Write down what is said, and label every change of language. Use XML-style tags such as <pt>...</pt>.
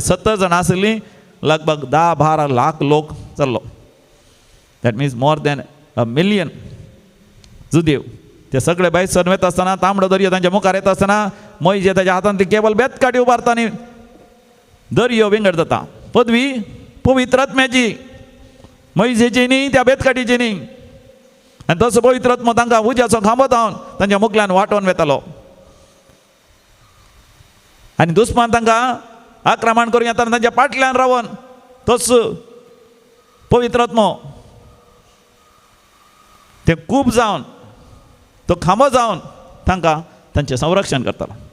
<gom>70 जाणां आसलीं, लगभग 10-12 लाख लोक जाल्लो.</gom> <en>That means more than 1 million जुदेव.</en> <gom>ते सगळे भायर सर वेता आसतना तांबडो दर्यो तांच्या मुखार येता आसतना मोइजे ताच्या हातान ती केवळ बेतकाटी उबारता आनी दर्यो विंगड जाता. पदवी पवित्र आत्म्याची, मोइजेची न्ही, त्या बेतकाटीची न्ही. आनी तसो पवित्र आत्मो तांकां उज्याचो खांबो जावन तांच्या मुखल्यान वाटोवन वेतालो. आनी दुस्मान तांकां आक्रमण करूं येताना तांच्या फाटल्यान रावन तोच पवित्र आत्मो ते खूब जावन, तो खांबो जावन तांकां तांचें संरक्षण करतालो.</gom>